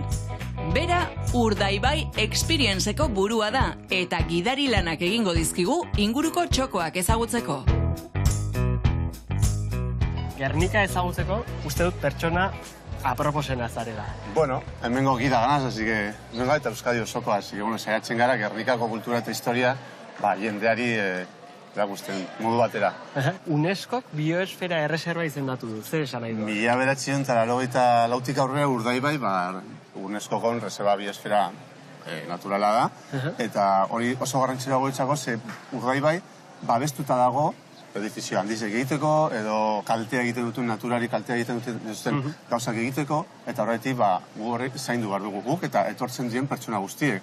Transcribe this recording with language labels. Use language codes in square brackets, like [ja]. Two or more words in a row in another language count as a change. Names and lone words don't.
[eu] Bera, Urdaibai Experienceko burua da, eta gidari lanak egingo dizkigu inguruko txokoak ezagutzeko. Gernika ezagutzeko, uste dut pertsona aproposena zarela. Bueno, hemengo gida ganaz, [es] así que [eu] hemengo eta Euskadi osoko, [es] así que bueno, [eu] saiatzen gara Gernikako kultura eta historia, jendeari erakusten modu batera. UNESCOk bioesfera erreserba izendatu du, zer esan nahi du? 1984tik aurrera Urdaibai, UNESCOkon [es] reserva biosfera [eu] naturala da, eta hori oso garrantzitsua goitzako, ze Urdaibai babestuta dago edifizio handizek egiteko, edo kaltea egiten duten, naturari kaltea egiten duten gauzak egiteko, eta horretik gu horrek zaindu behar dugu guk, eta etortzen diren pertsona guztiek.